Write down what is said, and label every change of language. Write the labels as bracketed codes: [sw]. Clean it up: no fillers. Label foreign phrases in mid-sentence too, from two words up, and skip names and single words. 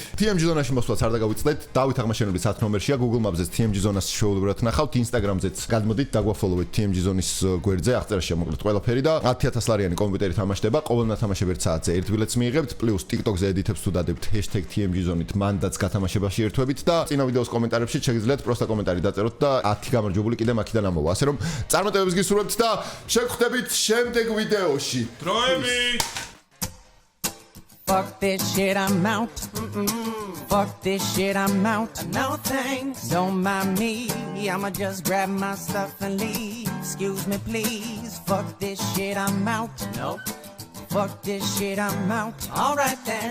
[ka] TMG ზონაში მოსვლაც არ და გავუწყდეთ, დავით აღმაშენებლის 10 ნომერშია, Google Maps-ზეც TMG ზონას შეუუბრად ნახავთ, Instagram-ზეც გადმოდით, დაგვაფოლოვეთ TMG ზონის გვერდზე, აღწერაშია მოკლედ ყველაფერი და 10,000 ლარიანი კომპიუტერი თამაშდება, ყოველ ნათამაშებ 1 საათზე 1 ბილეთს მიიღებთ, პლუს TikTok-ზე ედიტებს თუ დადებთ #TMG ზონით მანდაც გათამაშებაში ერთვებით და წინა ვიდეოს კომენტარებში შეგიძლიათ პროსტა კომენტარი დაწეროთ და 10 გამარჯვებული კიდე მაქიდან ამოვა. ასე რომ წარმატებებს გისურვებთ და შეგხვდებით შემდეგ ვიდეოში. დროები. [en] Fuck this shit, I'm out. Fuck this shit, I'm out. No thanks. Don't mind me. I'ma just grab my stuff and leave. Excuse me, please. Fuck this shit, I'm out. Nope. Fuck this shit, I'm out. Alright then.